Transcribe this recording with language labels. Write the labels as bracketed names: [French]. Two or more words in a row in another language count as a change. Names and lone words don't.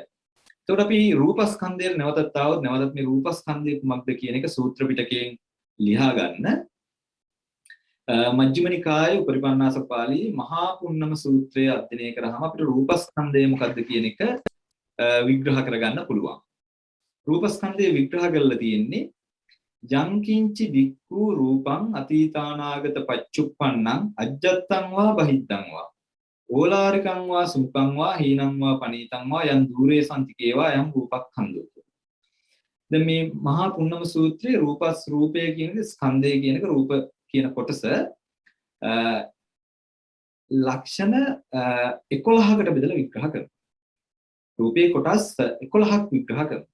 [Sinhala] එතකොට අපි රූපස්කන්ධය නැවතත් ආවොත් නැවතත් මේ රූපස්කන්ධය කුමක්ද කියන එක සූත්‍ර පිටකයෙන් ලියා ගන්න. මජ්ක්‍ධිම නිකායේ උපරිපන්නාසක පාළි මහා පුන්නම සූත්‍රය අධ්‍යයනය කරාම අපිට රූපස්කන්ධය මොකක්ද කියන එක විග්‍රහ කරගන්න පුළුවන්. රූපස්කන්ධය විග්‍රහ කරලා තියෙන්නේ [Pali] යංකින්චි දික්ඛු රූපං අතීතානාගත පච්චුප්පන්නං අජ්ජත්තං වා බහිද්ධං වා ඕලාරිකං වා සුඛං වා හීනං වා පනීතං වා යම් ධූරේ සම්තිකේවා යම් රූපක්ඛන්‍දෝ. [Sinhala] දැන් මේ මහා පුන්නම සූත්‍රයේ රූපය කියන ස්කන්ධය කියන එක රූප කියන කොටස ලක්ෂණ 11කට බෙදලා විග්‍රහ කරනවා. රූපේ කොටස් 11ක් විග්‍රහ කරනවා.